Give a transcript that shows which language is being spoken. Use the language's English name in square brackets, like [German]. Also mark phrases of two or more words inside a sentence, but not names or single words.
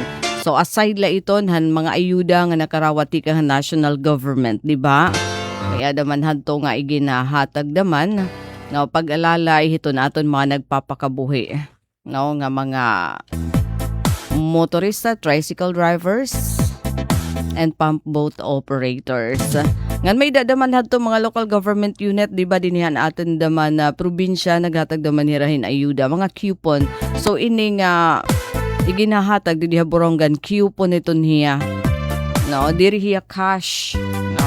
[Waray] So aside la iton han mga ayuda nga nakarawat tikang [English] national government, [Waray] di ba? Kaya daman hadto nga iginahatag daman no pag-alalay hiton aton mga nagpapakabuhi. No nga mga motorista, [English] tricycle drivers and pump boat operators. [Waray] Ngan may dadaman hadto mga [English] local government unit, [Waray] di ba dinihan atin daman na probinsya naghatag daman hirahin ayuda mga coupon. So ining iginahatag di Borongan coupon iton hiya. No, diri hiya cash. No.